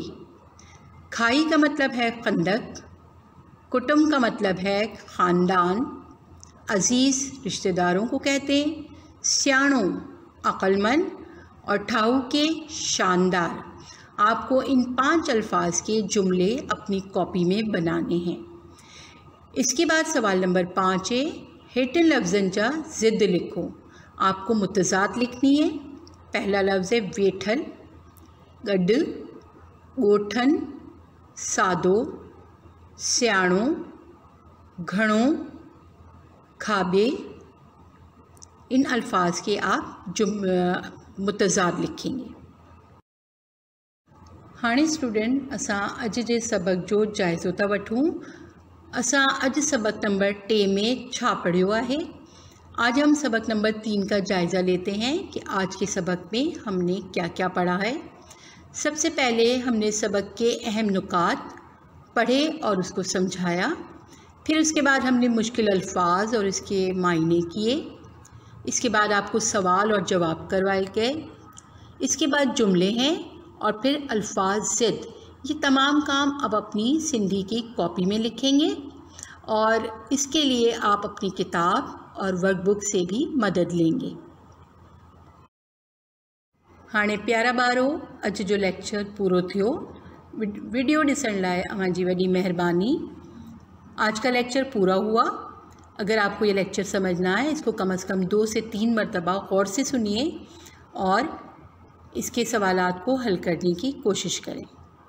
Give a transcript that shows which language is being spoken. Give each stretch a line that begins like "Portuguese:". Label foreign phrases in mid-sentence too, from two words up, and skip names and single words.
Urdu: کھائی کا مطلب ہے خندق، کٹمب کا مطلب ہے خاندان، عزیز رشتہ داروں کو کہتے ہیں، سیاڻو عقلمند اور ٺاهوڪي شاندار. آپ کو ان 5 الفاظ کے جملے اپنی کاپی میں بنانے ہیں. اس کے بعد سوال نمبر 5 ہے,
Sindhi: हेठिन लफ्ज़न जा ज़िद लिखो।
Urdu: آپ کو متضاد لکھنی ہے۔ پہلا لفظ ہے
Sindhi: वेठल, गड, गोठन, सादो, सियाणो, घणो,
Urdu: खाबे। ان الفاظ کے آپ متضاد لکھیں گے.
Sindhi: हाणे स्टूडेंट असां अॼु जे सबक जो जाइज़ो था वठूं। असां अॼु सबक नंबर 3 में छा पढ़ियो आहे।
Urdu: آج ہم سبق نمبر 3 کا جائزہ لیتے ہیں کہ آج کے سبق میں ہم نے کیا کیا پڑھا ہے. سب سے پہلے ہم نے سبق کے اہم نکات پڑھے اور اس کو سمجھایا. پھر اس کے بعد ہم نے مشکل الفاظ اور اس کے معنی کیے. اس کے بعد آپ کو سوال اور جواب کروائے گئے. اس کے بعد جملے ہیں اور پھر الفاظ ضد. یہ تمام کام اب اپنی سندھی کی کاپی میں لکھیں گے اور اس کے لیے آپ اپنی کتاب اور ورک بک سے بھی مدد لیں گے.
Sindhi: हाणे प्यारा ॿारो, अॼु जो लेक्चर पूरो थियो। वीडियो ॾिसण लाइ अव्हांजी वॾी महिरबानी।
Urdu: آج کا لیکچر پورا ہوا. اگر آپ کو یہ لیکچر سمجھنا ہے، اس کو کم سے کم 2 سے 3 مرتبہ غور سے سنیے اور اس کے سوالات کو حل کرنے کی کوشش کریں.